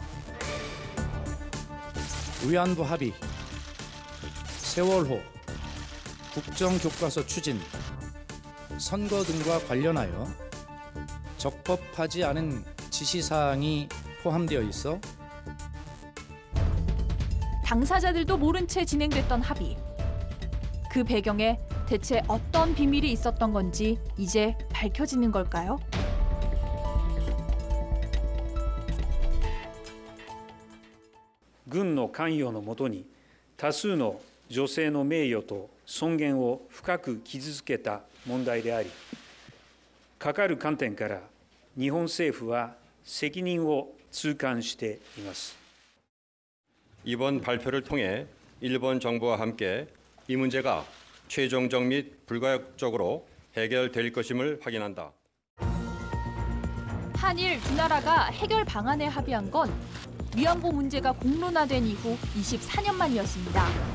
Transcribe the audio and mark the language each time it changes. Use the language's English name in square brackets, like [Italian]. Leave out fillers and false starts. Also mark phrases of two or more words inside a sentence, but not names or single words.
[Korean] 위안부 합의, 세월호, 국정교과서 추진, 선거 등과 관련하여 적법하지 않은 지시사항이 포함되어 있어 당사자들도 모른 채 진행됐던 합의. 그 배경에 대체 어떤 비밀이 있었던 건지 이제 밝혀지는 걸까요? [Japanese] 軍の関与のもとに多数の女性の名誉と尊厳を深く傷つけた問題であり、かかる観点から日本政府は責任を痛感しています。 [Korean] 이번 발표를 통해 일본 정부와 함께 이 문제가 최종적 및 불가역적으로 해결될 것임을 확인한다. 한일 두 나라가 해결 방안에 합의한 건 위안부 문제가 공론화된 이후 24년 만이었습니다.